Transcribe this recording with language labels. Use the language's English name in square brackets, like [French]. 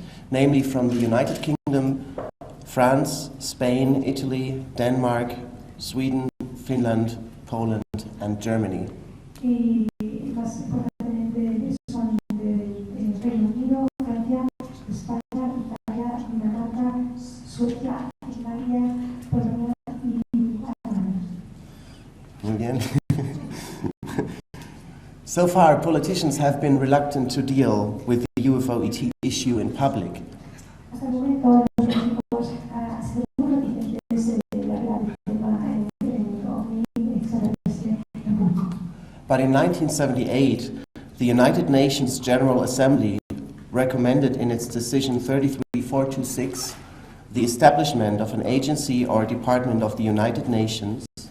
[English] Namely from the United Kingdom, France, Spain, Italy, Denmark, Sweden, Finland, Poland and Germany. [Spanish] Y más importantemente son del Reino Unido, Francia, España, Italia, Dinamarca, Suecia, Finlandia, Polonia y Alemania. Muy bien. [English] So far, politicians have been reluctant to deal with the UFO issue in public. [Spanish] Hasta el momento, los políticos han sido muy reticentes de hablar del tema ovni extraterrestre en público. [English] But in 1978, the United Nations General Assembly recommended in its decision 33426 the establishment of an agency or department of the United Nations